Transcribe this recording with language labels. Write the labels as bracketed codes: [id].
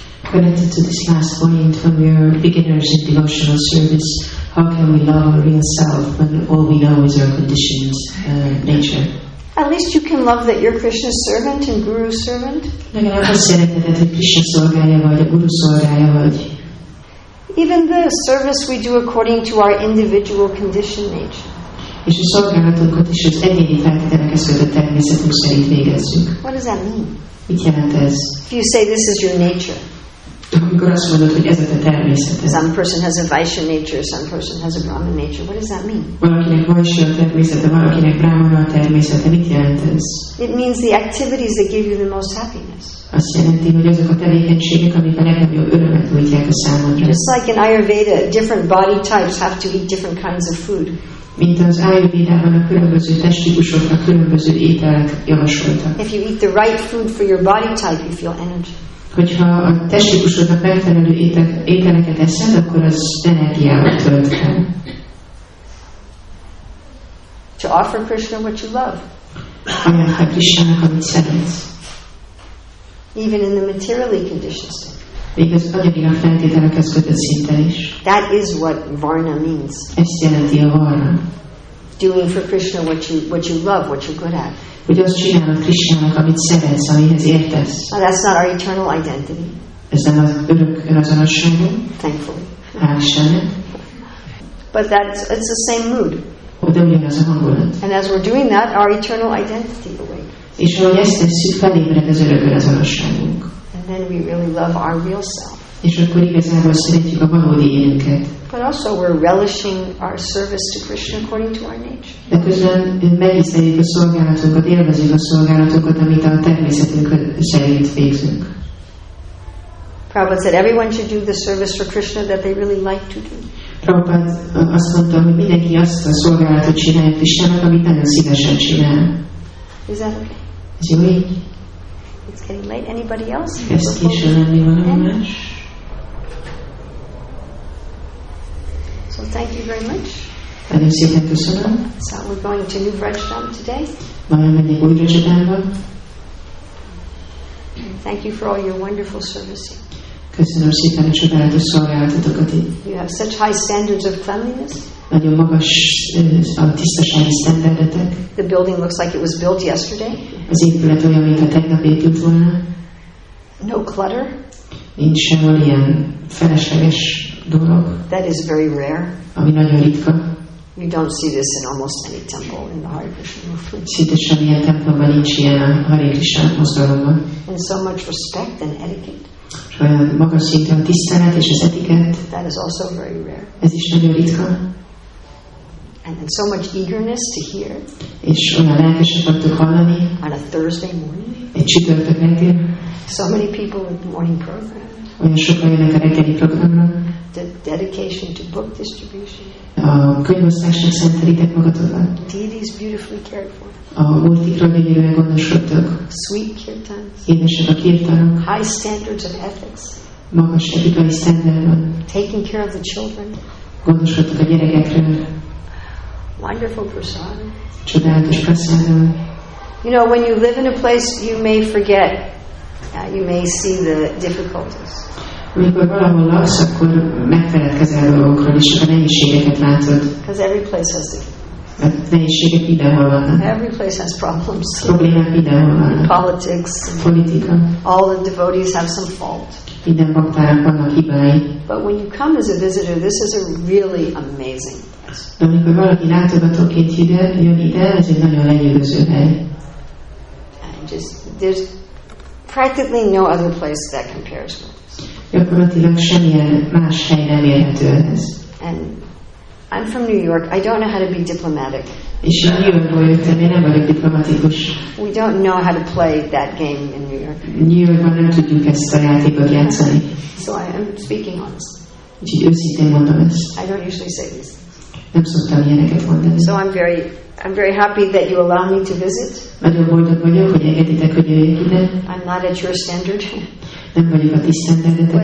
[en] Connected to this last point, when we are beginners in devotional service, how can we love our real self when all we know is our conditioned nature? At least you can love that you're Krishna's servant and Guru's servant. [hu] Legalább azt szereteted, hogy Krishna szolgálja vagy, a Guru szolgálja vagy. [en] Even the service we do according to our individual conditioned nature. [hu] És a szolgálatunkat is az egyéni feltételekhez kötött természetünk szerint végezzük. [en] What does that mean? [hu] Mit jelent ez? [en] If you say this is your nature. [hu] Amikor azt mondod, hogy ez a te természeted. [en] Some person has a Vaishya nature, some person has a Brahman nature. What does that mean? [hu] Valakinek Vaishya a természete, valakinek Brahmana a természete. Mit jelent ez? [en] It means the activities that give you the most happiness. [hu] Azt jelenti, hogy azok a tevékenységek, amik a legnagyobb örömet nyújtják a számodra. [en] Just like in Ayurveda, different body types have to eat different kinds of food. [hu] Mint az Ayurvédában a különböző testtípusoknak különböző ételek javasoltak. [en] If you eat the right food for your body type, you feel energy. [hu] Hogyha a testtípusodnak megfelelő ételeket eszed, akkor az energiával tölt el. [en] To offer Krishna what you love. [hu] Ajánlj Krishnának, amit szeretsz. [en] Even in the materially conditioned state. [hu] Még az anyagilag feltételekhez kötött szinten is. [en] That is what Varna means. [hu] Ezt jelenti a Varna. [en] Doing for Krishna what you love, what you're good at. [hu] Hogy azt csinálod Krishnának, amit szeretsz, amihez értesz. [en] Now, that's not our eternal identity. [hu] Ez nem az örök önazonosságunk. [en] Thankfully. [hu] Hál' Istennek. [en] But it's the same mood. [hu] De ugyanaz a hangulat. [en] And as we're doing that, our eternal identity awakens. [hu] És ahogy ezt tesszük, felébred az örök önazonosságunk. [en] And then we really love our real self. [hu] És akkor igazából szeretjük a valódi énünket. [en] But also we're relishing our service to Krishna according to our nature. [hu] De közben megízleljük a szolgálatunkat, élvezzük a szolgálatunkat, amit a természetünk szerint végzünk. [en] Prabhupada said everyone should do the service for Krishna that they really like to do. [hu] Prabhupada azt mondta, hogy mindenki azt a szolgálatot csinálja Krishnának, amit nagyon szívesen csinál. [en] Is that okay? [hu] Ez jó így? [en] It's getting late. Anybody else? [hu] Kezd késő lenni valami más. [en] So thank you very much. [hu] Nagyon szépen köszönöm. [en] So we're going to New Vrajstam today. [hu] Ma elmegyek új Vrajstamba. [en] Thank you for all your wonderful service here. [hu] Köszönöm szépen a csodálatos szolgálatotokat itt. [en] You have such high standards of cleanliness. [hu] Nagyon magas a tisztasági sztenderdetek. [en] The building looks like it was built yesterday. [hu] Az épület olyan, mintha tegnap épült volna. [en] No clutter. [hu] Nincs sehol ilyen felesleges dolog. [en] That is very rare. [hu] Ami nagyon ritka. [en] You don't see this in almost any temple in the Hare Krishna movement. [hu] Szinte semmilyen templomban nincs ilyen a Hare Krishna mozgalomban. [en] And so much respect and etiquette. [hu] És olyan magas szintű a tisztelet és az etikett. [en] That is also very rare. [hu] Ez is nagyon ritka. [en] And so much eagerness to hear. [hu] És olyan lelkesek vagytok hallani. [en] On a Thursday morning. [hu] Egy csütörtök reggel. [en] So many people with morning programs. [hu] Olyan sokan jönnek a reggeli programra. [en] The dedication to book distribution. [hu] A könyvosztásnak szentelitek magatokat. [en] Deities beautifully cared for. [hu] A múltikról gyönyörűen gondoskodtok. [en] Sweet kirtans. [hu] Édesek a kirtanok. [en] High standards of ethics. [hu] Magas etikai sztender van. [en] Taking care of the children. [hu] Gondoskodtok a gyerekekről. [en] Wonderful prasad. [hu] Csodálatos prasádal. [en] You know, when you live in a place, you may forget. You may see the difficulties. [hu] Amikor valahol laksz, akkor megfeledkezel dolgokról, és csak a nehézségeket látod. [en] Because every place has the. [hu] A nehézségek mindenhol vannak. [en] Every place has problems. [hu] Problémák mindenhol vannak. [en] Politics. [hu] Politika. [en] All the devotees have some fault. [hu] Minden baktának vannak hibái. [en] But when you come as a visitor, this is a really amazing place. [hu] De amikor valaki látogatóként jön ide, ez egy nagyon lenyűgöző hely. [en] And there's practically no other place that compares with this. [hu] Gyakorlatilag semmilyen más hely nem érhető ehhez. [en] And I'm from New York. I don't know how to be diplomatic. [hu] És én New Yorkból jöttem, én nem vagyok diplomatikus. [en] We don't know how to play that game in New York. [hu] New Yorkban nem tudjuk ezt a játékot játszani. [en] So I'm speaking honestly. [hu] Úgyhogy őszintén mondom ezt. [en] I don't usually say these. [hu] Nem szoktam ilyeneket mondani. [en] So I'm very happy that you allow me to visit. [hu] Nagyon boldog vagyok, hogy engeditek, hogy jöjjek ide. [en] I'm not at your standard. [hu] Nem vagyok a ti sztenderdetekben.